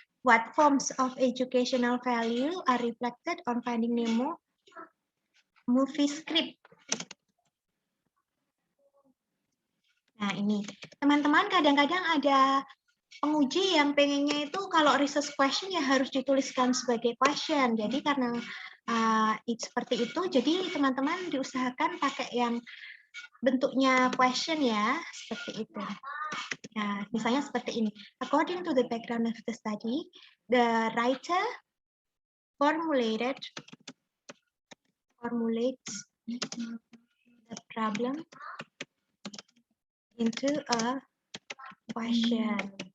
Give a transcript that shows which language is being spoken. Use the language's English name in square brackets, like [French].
[English] What forms of educational value are reflected on Finding Nemo movie script? [Indonesian] Nah, ini. Teman-teman kadang-kadang ada penguji yang pengennya itu kalau research question ya harus dituliskan sebagai question. Jadi karena seperti itu, jadi teman-teman diusahakan pakai yang bentuknya question ya, seperti itu. Nah, misalnya seperti ini. [English] According to the background of the study, the writer formulates the problem into a question.